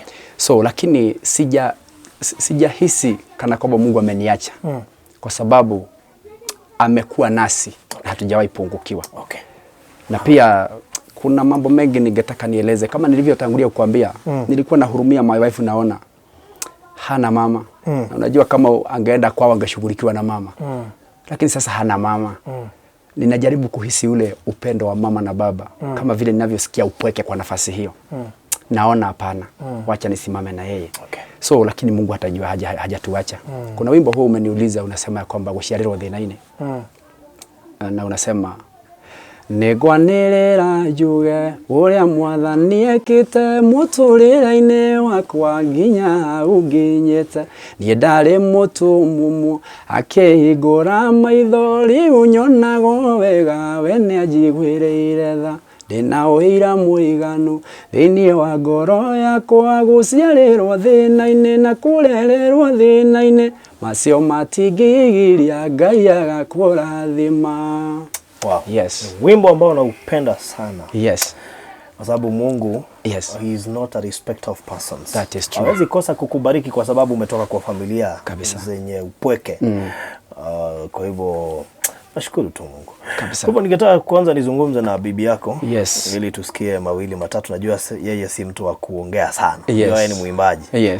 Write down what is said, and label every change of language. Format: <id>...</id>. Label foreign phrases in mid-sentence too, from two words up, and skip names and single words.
<sw>So lakini sijahisi kana kwamba Mungu ameniacha. Kwa sababu amekuwa nasi na hatujawahi pungukiwa.</sw> <en>Okay.</en> <sw>Na pia kuna mambo mengi ningetaka nieleze kama nilivyotangulia kukuambia. Nilikuwa nahurumia</sw> <en>my wife,</en> <sw>naona hana mama. Na unajua kama angeenda kwao angeshughulikiwa na mama. Lakini sasa hana mama. Ninajaribu kuhisi ule upendo wa mama na baba kama vile ninavyosikia upweke kwa nafasi hiyo. Naona hapana, wacha nisimame na yeye.</sw> <en>Okay.</en> <sw>So lakini Mungu atajua hajatuacha. Kuna wimbo huu umeniuliza, unasema kwamba</sw> <ki>gũciarĩrwo thĩna-inĩ.</ki> <sw>Na unasema</sw> <ki>negwanĩrĩra njuge ũrĩa Mwathani ekĩte mũtũrĩre-inĩ wakwa nginya hau nginyĩte niĩ ndarĩ mũtumumu akĩhingũra maitho rĩu nyonaga wega we nĩanjiguĩrĩire tha ndĩna ũira mũiganu thĩinĩ wa ngoro yakwa gũciarĩrwo thĩna-inĩ na kũrererwo thĩna-inĩ macio matingĩgiria Ngai agakũrathima.</ki> <en>Wow. Yes.</en> <sw>Wimbo ambao naupenda sana.</sw> <en>Yes.</en> <sw>Kwa sababu Mungu,</sw> <en>yes, he is not a respecter of persons. That is true.</en> <sw>Hawezi kosa kukubariki kwa sababu umetoka kwa familia zenye upweke. Kwa hivyo nashukuru tu Mungu. Kabisa. Kwa hivyo ningetaka kwanza nizungumze na bibi yako.</sw> <en>Yes.</en> <sw>Ili tusikie mawili matatu. Najua yeye si mtu wa kuongea sana.</sw> <en>Yes.</en> <sw>Yeye ni mwimbaji.</sw> <en>Yes.</en>